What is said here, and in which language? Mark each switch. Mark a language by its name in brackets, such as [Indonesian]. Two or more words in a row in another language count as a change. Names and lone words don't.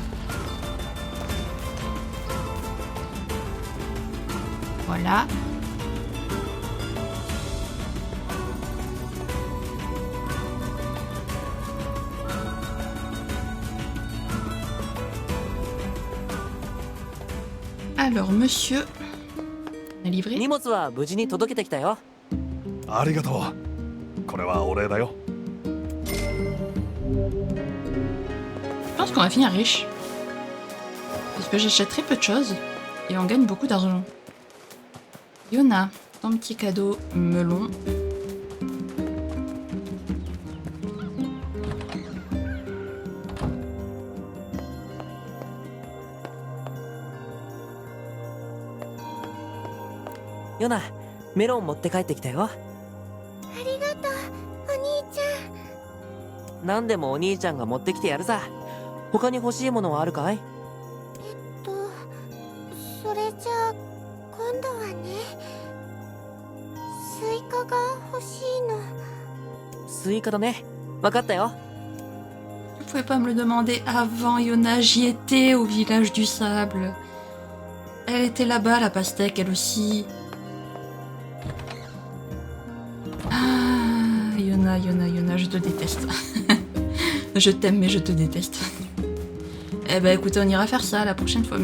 [French] Voilà. Alors, monsieur, on a livré. [Japanese] 荷物は無事に届けてきたよ。ありがとう。これはお礼だよ。 [French] Je pense qu'on va finir riche. Parce que j'achète très peu de choses et on gagne beaucoup d'argent. Yona, ton petit cadeau melon. [Japanese] Yona, メロン持って帰ってきたよ。ありがとう、お兄ちゃん。何でもお兄ちゃんが持ってきてやるさ。他に欲しいものはあるかい？それじゃあ今度はね、スイカが欲しいの。スイカだね。分かったよ。 [French] Vous pouvez pas me le demander avant, Yona, j'y étais au village du sable. Elle était là-bas, la pastèque, elle aussi. Ah, Yona, Yona, Yona, je te déteste. Je t'aime, mais je te déteste. Eh ben écoutez, on ira faire ça la prochaine fois.